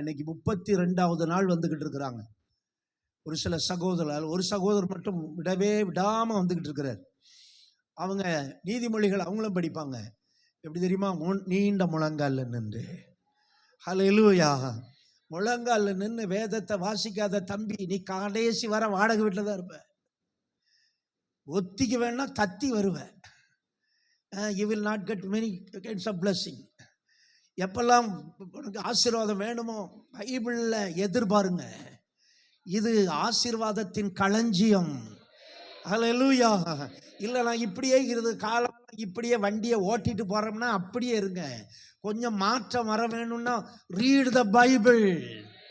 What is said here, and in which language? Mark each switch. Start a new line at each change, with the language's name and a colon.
Tamil: இன்னைக்கு 32வது நாள் வந்துகிட்டு இருக்கிறாங்க. ஒரு சில சகோதரர், ஒரு சகோதரர் மட்டும் விடாம வந்துகிட்டு இருக்கிறார். அவங்க நீதிமொழிகள் அவங்களும் படிப்பாங்க. எப்படி தெரியுமா? நீண்ட முழங்கால் நின்று. ஹல்லேலூயா. முழங்கால் நின்று வேதத்தை வாசிக்காத தம்பி, நீ கடைசி வர வாடகை வீட்டில் தான் இருப்ப. ஒத்திக்கு வேணா தத்தி வருவ.
English: you will not get many kinds of blessing.
Tamil: எப்பெல்லாம் உனக்கு ஆசீர்வாதம் வேணுமோ பைபிள்ல எதிர்பாருங்க. இது ஆசீர்வாதத்தின் களஞ்சியம். ஹல்லேலூயா. இல்லை நான் இப்படியே காலம் இப்படியே வண்டியை ஓட்டிட்டு போறோம்னா அப்படியே இருங்க. கொஞ்சம் மாற்றம் வர வேணும்னா
English: read the Bible.